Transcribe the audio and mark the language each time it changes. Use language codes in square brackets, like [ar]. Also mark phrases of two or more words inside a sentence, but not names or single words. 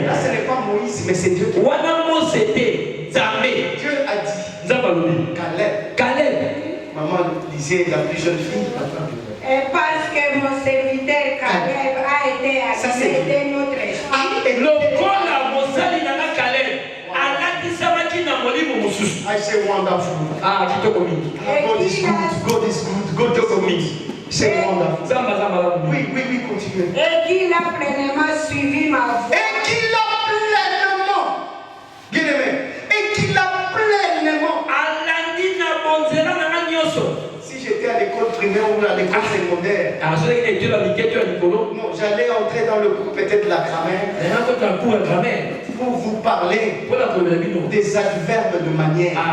[fr] Là, ce n'est pas Moïse, mais c'est Dieu qui parle. Dieu a dit. Caleb. Maman disait la plus jeune fille. Et parce que mon serviteur Caleb a été habité de notre esprit. [ln] Le corps mosali nana Caleb alatissamaki na molimo mosusu. [en] I say wonderful. [ln] Ah, kitoko mingi. [en] God is good. God is good. God is good. [fr] C'est wonderful. [ln] Zamba zamba la. [fr] Oui, continuez. Et qu'il a pleinement suivi ma voix. Et qu'il a pleinement, bien-aimé, et qu'il a pleinement. [ln] Alandina bonzela nana nyoso. [fr] Si j'étais à l'école primaire ou à l'école secondaire, non, j'allais entrer dans le cours peut-être de la grammaire pour vous parler des adverbes de manière.